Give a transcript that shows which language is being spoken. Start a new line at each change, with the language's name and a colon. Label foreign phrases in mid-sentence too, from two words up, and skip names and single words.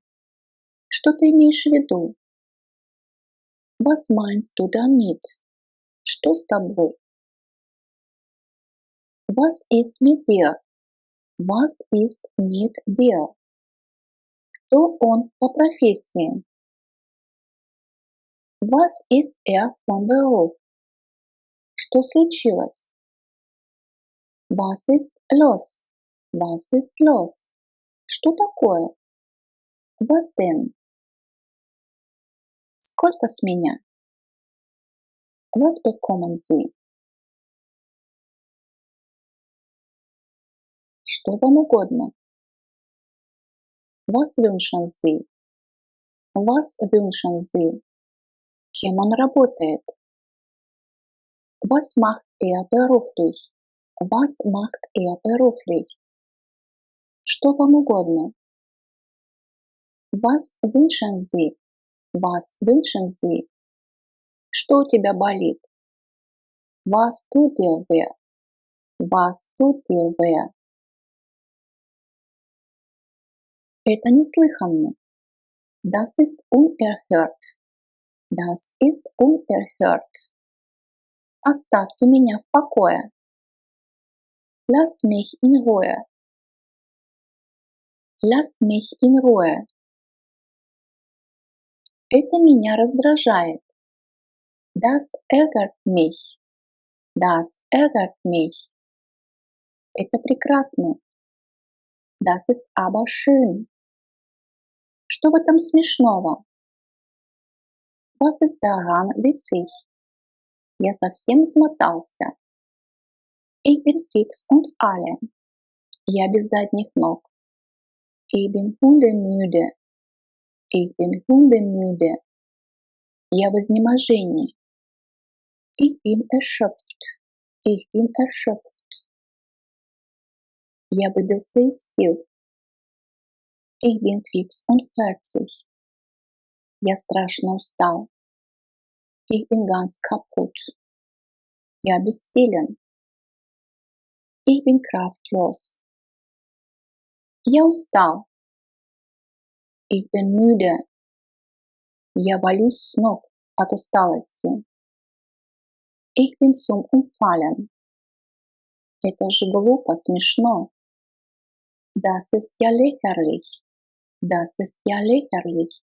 Russian: Что ты имеешь в виду?
German: Was meinst du damit?
Russian: Что с тобой?
German: Was ist mit dir? Was ist mit dir?
Russian: Кто он по профессии?
German: Was ist von Beruf?
Russian: Что случилось?
German: Was ist los? Was ist los?
Russian: Что такое?
German: Was denn?
Russian: Сколько с меня?
German: Was bekommen Sie?
Russian: Что вам угодно?
German: Was wünschen Sie? Was wünschen Sie?
Russian: Кем он работает?
German: Was macht beruflich? Was macht beruflich?
Russian: Что вам угодно?
German: Was wünschen Sie? Was wünschen Sie?
Russian: Что у тебя болит?
German: Was tut dir weh? Was tut dir weh?
Russian: Это неслыханно.
German: Das ist unerhört. Das ist unerhört.
Russian: Оставьте меня в покое.
German: Lasst mich in Ruhe. Lasst mich in Ruhe.
Russian: Это меня раздражает.
German: Das ärgert mich. Das ärgert mich.
Russian: Это прекрасно.
German: Das ist aber schön.
Russian: Что в этом смешного?
German: Was ist daran witzig?
Russian: Я совсем смотался.
German: Ich bin fix und alle.
Russian: Я без задних ног.
German: Ich bin hundemüde. Ich bin hundemüde.
Russian: Я в изнеможении.
German: Ich bin erschöpft. Ich bin erschöpft.
Russian: Я выбился из сил.
German: Ich bin fix und fertig.
Russian: Я страшно устал.
German: Ich bin ganz kaputt.
Russian: Я бессилен.
German: Ich bin kraftlos.
Russian: Я устал.
German: Ich bin müde.
Russian: Я валюсь с ног от усталости.
German: Ich bin zum Umfallen.
Russian: Это же глупо, смешно.
German: Das ist ja lächerlich. Das ist ja lächerlich.